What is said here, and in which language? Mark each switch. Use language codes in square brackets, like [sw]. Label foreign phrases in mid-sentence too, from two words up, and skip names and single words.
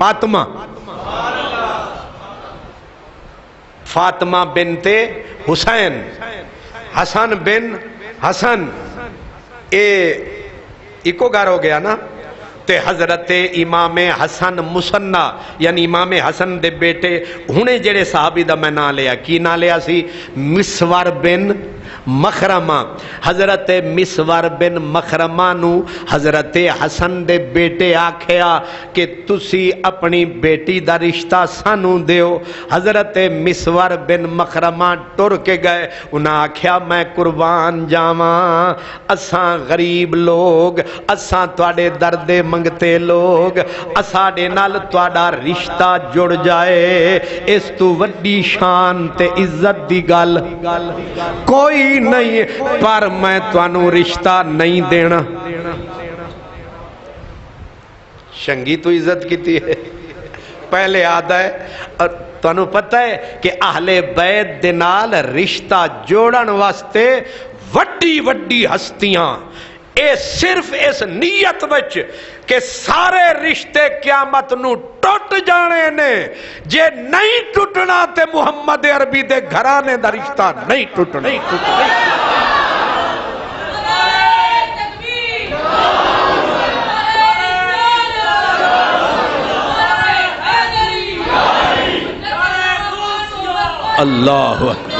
[pa] فاطمہ بنت حسین حسن بن حسن ایکو گھر ہو گیا نا تے حضرت امام حسن مصنع یعنی امام حسن دے بیٹے ہونے جڑے صحابی دا میں نا لیا کی نا لیا سی مسور بن مخرمہ حضرت مسور بن مخرمہ نو حضرت حسن دے بیٹے آکھیا کہ تسی اپنی بیٹی دا رشتہ سانو دیو حضرت مسور بن مخرمہ ٹر کے گئے انہاں آکھیا میں قربان جاواں اساں غریب لوگ اساں تواڈے درد منگتے لوگ اساڈے نال تواڈا رشتہ جڑ جائے اس تو وڈی شان تے عزت دی گل کوئی نہیں پر میں توانوں رشتہ نہیں دینا شنگی تو عزت کیتی ہے پہلے آدھا ہے اور توانوں پتہ ہے کہ اہل بیت دے نال رشتہ جوڑن واسطے وڈی وڈی ہستیاں اے صرف اس نیت وچ کہ سارے رشتے قیامت نو ٹوٹ جانے نے، جے نہیں ٹوٹنا تے محمد عربی دے گھرانے دا رشتہ نہیں ٹوٹنا۔ [ar] اللہ اکبر۔